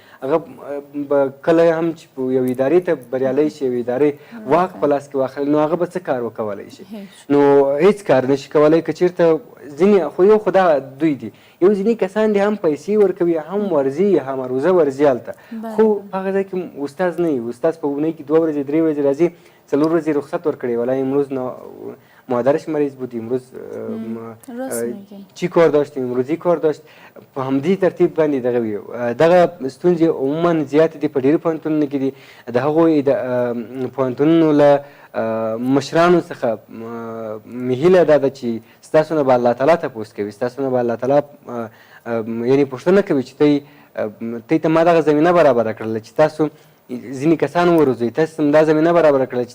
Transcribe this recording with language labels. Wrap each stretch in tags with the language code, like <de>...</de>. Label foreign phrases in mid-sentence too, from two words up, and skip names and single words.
<ps>هغه به کله هم چې یو ادارې ته بریالی شي، یو ادارې واک په لاس کې واخلي، نو هغه به څه کار وکولی شي؟ نو هېڅ کار نشي کولی. که چېرته ځینې خو یو خو دا دوی دي، یو ځینې کسان دي هم پیسې ورکوي، هم ورځي، هم روزه ورځي هلته، خو په هغه ځای کې استاذ نه وي. استاذ په اونۍ کې 2 ورځې 3 ورځې راځي، 4 ورځې رخصت ورکړی،</ps> <fa>ولی امروز مادرش مریض بود، امروز چی کار داشتیم، امروزی کار داشت.</fa> <ps>په همدې ترتیب باندې دغه وي. دغه ستونزې عموما زیاتې دي په ډېرو پوهنتونونو کې دي. د هغوی د پوهنتونونو له مشرانو څخه مې هیله دا ده چې ستاسو نه به الله تعالی تپوس کوي، ستاسو نه به الله تعالی یعنې پوښتنه کوي چې تی ته ما دغه زمینه برابره کړله چې تاسو ځینې کسان وروزوي تاسو هم دا زمینه برابره کړله</ps>